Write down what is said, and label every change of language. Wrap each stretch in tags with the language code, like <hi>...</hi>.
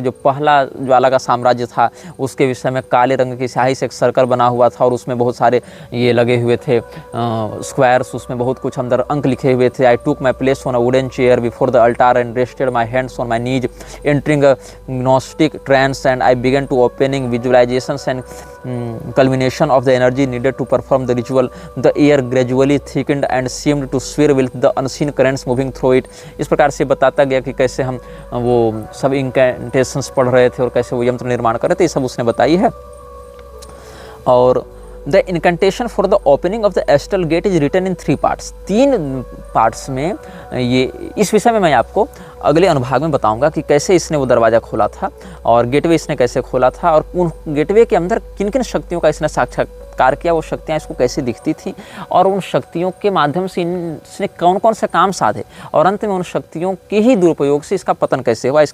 <hi>जो पहला ज्वाला का साम्राज्य था उसके विषय में काले रंग की स्याही से एक सर्कल बना हुआ था और उसमें बहुत सारे ये लगे हुए थे स्क्वायर्स, उसमें बहुत कुछ अंदर अंक लिखे हुए थे।</hi> <en>I took my place on a wooden chair before the altar and rested my hands on my knees entering a gnostic trance and I began to opening visualisations and culmination of the energy needed to perform the ritual. The air gradually thickened and seemed to swirl with the unseen currents moving through it.</en> <hi>इस प्रकार से बताता गया कि कैसे हम वो सब इंकेंटेशंस पढ़ रहे थे और कैसे वो यंत्र निर्माण कर रहे थे, ये सब उसने बताई है।</hi> <en>और the incantation for the opening of the astral gate is written in 3 parts.</en> <hi>3 parts में ये इस विषय में मैं आपको अगले अनुभाग में बताऊंगा कि कैसे इसने वो दरवाज़ा खोला था और गेटवे इसने कैसे खोला था और उन गेटवे के अंदर किन किन शक्तियों का इसने साक्षात्कार किया, वो शक्तियाँ इसको कैसे दिखती थी और उन शक्तियों के माध्यम से इसने कौन कौन से काम साधे और अंत में उन शक्तियों के ही दुरुपयोग से इसका पतन कैसे हुआ।</hi>